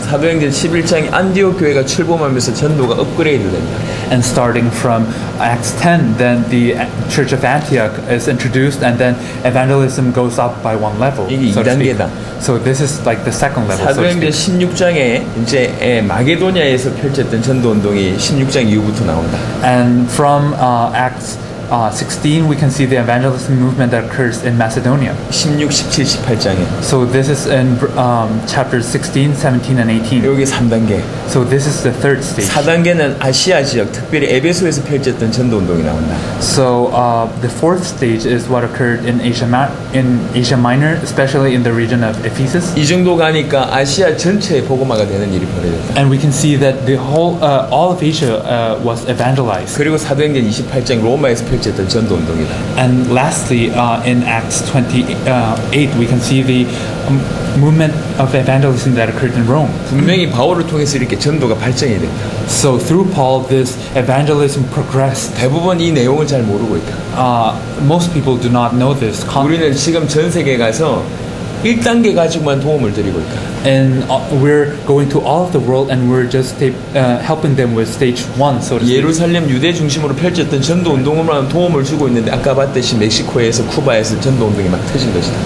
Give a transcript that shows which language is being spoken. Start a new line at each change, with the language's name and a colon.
Korean: 사도행전 11장에 안디옥 교회가 출범하면서 전도가 업그레이드 된다.
English: And starting from Acts 10, then the Church of Antioch is introduced, and then evangelism goes up by one level.
Korean: 이게
English: So to speak.
Korean: 2단계다.
English: So this is like the second level. So to
Korean: 사도행전
English: speak.
Korean: 16장에 이제 마게도냐에서 펼쳤던 전도 운동이 16장 이후부터 나온다.
English: And from Acts 16, we can see the evangelism movement that occurs in Macedonia.
Korean: 16, 17, 18장에
English: So this is in chapters 16, 17, and 18.
Korean: 여기 3단계.
English: So this is the third stage.
Korean: 4단계는 아시아 지역, 특별히 에베소에서 펼쳤던 전도 운동이 나온다.
English: So the fourth stage is what occurred in Asia Minor, especially in the region of Ephesus.
Korean: 이 정도 가니까 아시아 전체에 복음화가 되는 일이 벌어졌다.
English: And we can see that the whole, all of Asia was evangelized.
Korean: 그리고 사도행전 28장 로마에서 펼쳤던 전도 운동이다.
English: And lastly, in Acts 28, we can see the movement of evangelism that occurred in Rome.
Korean: 분명히 바울을 통해서 이렇게 전도가 발전이 됐다.
English: So through Paul, this evangelism progressed.
Korean: 대부분 이 내용을 잘 모르고 있다.
English: Most people do not know this.
Korean: 우리는 지금 전 세계에 가서 1단계 가지고만 도움을 드리고 있다.
English: And we're going to all of the world, and we're just helping them with stage 1, so to speak.
Korean: 예루살렘 유대 중심으로 펼쳤던 전도 운동으로만 도움을 주고 있는데 아까 봤듯이 멕시코에서 쿠바에서 전도 운동이 막 터진 것이다.